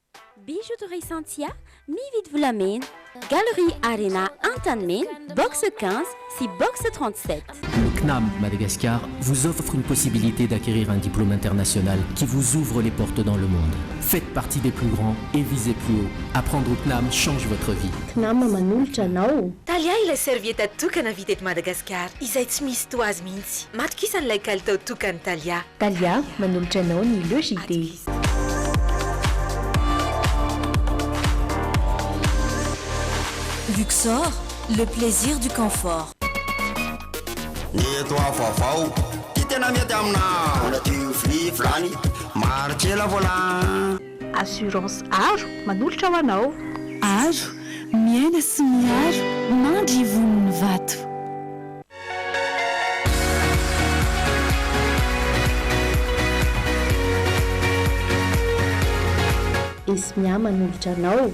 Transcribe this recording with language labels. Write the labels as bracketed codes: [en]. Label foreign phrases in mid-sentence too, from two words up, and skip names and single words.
[mg] Bijouterie Santia, mividy volamena, Galerie Arena Antanmen, box 15, si box 37. [fr] Le CNAM Madagascar vous offre une possibilité d'acquérir un diplôme international qui vous ouvre les portes dans le monde. Faites partie des plus grands et visez plus haut. Apprendre au CNAM change votre vie. [mg] CNAM manolotra anao. Talia ilay servieta tokana vita eto Madagasikara izay tsy misy toazy mihitsy. Matokisan'ilay kalitao tokany Talia. Talia manolotra anao ny logité. [fr] Luxor, le plaisir du confort. [mg] Assurance aro manolotra ho anao. Aro, miaina sy miaro, mandry vonony vato. Esmia manolotra anao.